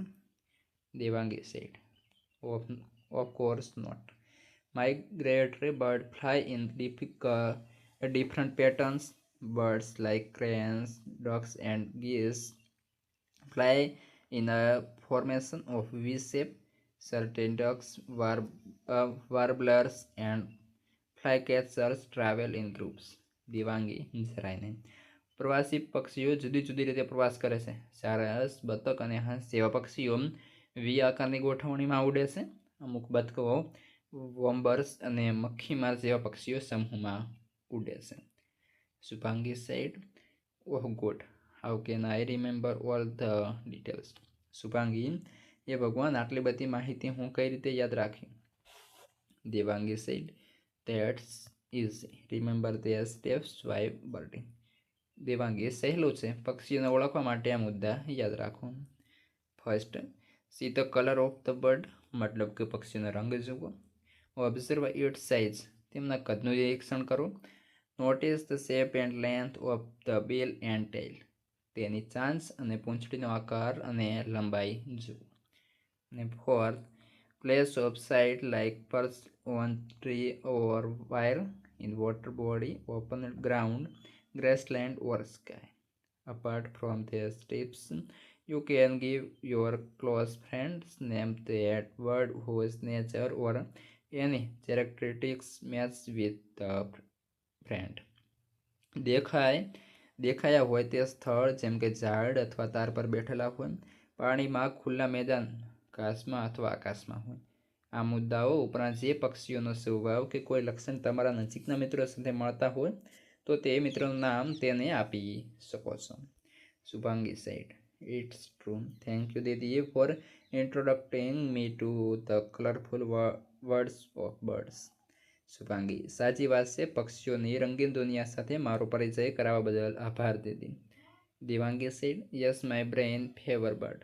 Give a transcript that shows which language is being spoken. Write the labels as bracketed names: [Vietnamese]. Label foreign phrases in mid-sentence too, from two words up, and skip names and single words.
[English] દેવાંગી said, Of course not. Migratory birds fly in different patterns. Birds like cranes, ducks and geese fly in a formation of V-shape. Certain ducks, warblers and flycatchers travel in groups. [Gujarati] દેવાંગી જરાઈને પ્રવાસી પક્ષીઓ જુદી જુદી રીતે પ્રવાસ કરે છે. સારસ, બતક અને હંસ જેવા પક્ષીઓ વી આકારની ગોઠવણીમાં ઉડે છે. અમુક બતકો વોમ્બર્સ અને મક્ખીમાર જેવા પક્ષીઓ સમૂહમાં ઉડે છે. [English] શુભાંગી said, Oh God, how can I remember all the details? [Gujarati] શુભાંગી એ ભગવાન આટલી બધી માહિતી હું કઈ રીતે યાદ રાખી? [English] દેવાંગી said, That's easy. Remember their steps while birding. [Gujarati] દેવાંગી સહેલું છે. પક્ષીઓને ઓળખવા માટે આ મુદ્દા યાદ રાખો. [English] First, see the color of the bird, [Gujarati] મતલબ કે પક્ષીનો રંગ જુઓ. [English] Observe its size, [Gujarati] તેમના કદનું નિરીક્ષણ કરો. [English] Notice the shape and length of the bill and tail, [Gujarati] તેની ચાંચ અને પૂંછડીનો આકાર અને લંબાઈ જુઓ. [English] અને Fourth, place of sight like perch on tree or wire, in water body, open ground, grassland or sky. Apart from these tips, you can give your close friends name that bird whose nature or any characteristics match with the friend. [Gujarati] દેખાયા હોય તે સ્થળ જેમ કે ઝાડ અથવા તાર પર બેઠેલા હોય, પાણીમાં, ખુલ્લા મેદાન, ઘાસમાં અથવા આકાશમાં હોય. આ મુદ્દાઓ ઉપરાંત જે પક્ષીઓનો સ્વભાવ કે કોઈ લક્ષણ તમારા નજીકના મિત્રો સાથે મળતા હોય તો તે મિત્રનું નામ તેને આપી શકો છો. [English] શુભાંગી said, It's true. Thank you Didi for introducing me to the colorful words of birds. [Gujarati] શુભાંગી સાચી વાત છે. પક્ષીઓની રંગીન દુનિયા સાથે મારો પરિચય કરાવવા બદલ આભાર દીદી. [English] દેવાંગી said, Yes, my brain fever bird.